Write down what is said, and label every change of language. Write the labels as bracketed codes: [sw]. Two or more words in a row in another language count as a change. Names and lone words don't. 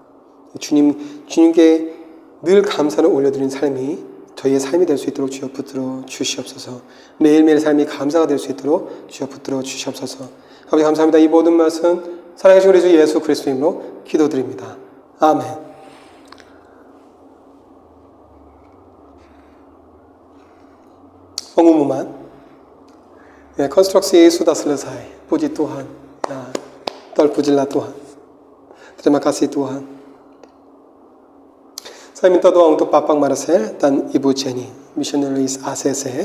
[ko] 주님께 늘 감사를 올려드리는 삶이 저희의 삶이 될 수 있도록 주여 붙들어 주시옵소서. 매일매일 삶이 감사가 될 수 있도록 주여 붙들어 주시옵소서. 아버지 감사합니다. 이 모든 말씀 사랑하신 우리 주 예수 그리스도 이름으로 기도드립니다. 아멘. [id] pengumuman konstruksi sudah selesai. Puji Tuhan. Terpujilah Tuhan. Terima kasih Tuhan. Saya minta doa untuk Bapak Marcel dan Ibu Jenny, missionaries ACC.